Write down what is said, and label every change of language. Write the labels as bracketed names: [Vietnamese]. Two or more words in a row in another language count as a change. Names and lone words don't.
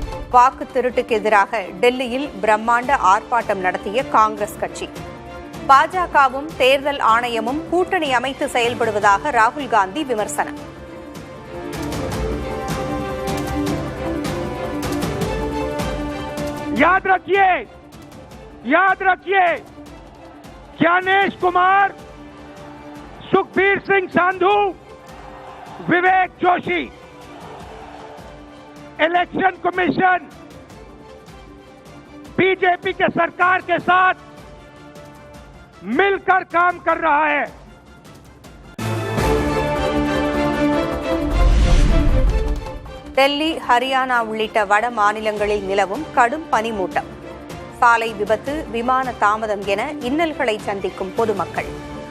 [Tamil] வாக்கு திருட்டுக்கு எதிராக டெல்லியில் பிரம்மாண்ட ஆர்ப்பாட்டம் நடத்திய காங்கிரஸ் கட்சி. பாஜகவும் தேர்தல் ஆணையமும் கூட்டணி அமைத்து செயல்படுவதாக ராகுல் காந்தி விமர்சனம். [Hindi] याद रखिए ज्ञानेश कुमार, सुखबीर सिंह सांधू, विवेक जोशी, [English] election commission [Hindi] बीजेपी के सरकार के साथ मिलकर काम कर रहा है. [Tamil] டெல்லி, ஹரியானா உள்ளிட்ட வட மாநிலங்களில் நிலவும் கடும் பனிமூட்டம், சாலை விபத்து, விமான தாமதம் என இன்னல்களை சந்திக்கும் பொதுமக்கள்.